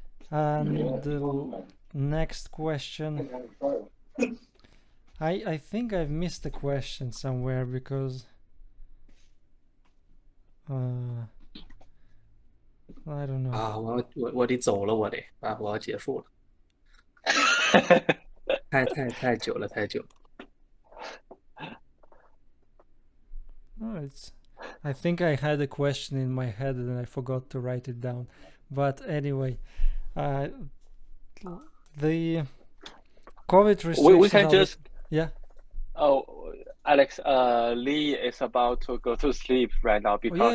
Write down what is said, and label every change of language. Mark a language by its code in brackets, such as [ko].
[en] And the next question. I think I've missed a question somewhere because I don't know. [zh] 啊，我得走了，我得啊，我要结束了，太久了，太久了。 [en] Oh, I think I had a question in my head and I forgot to write it down. But anyway, the COVID restrictions. We can just yeah. Oh, Alex, Lee is about to go to sleep right now because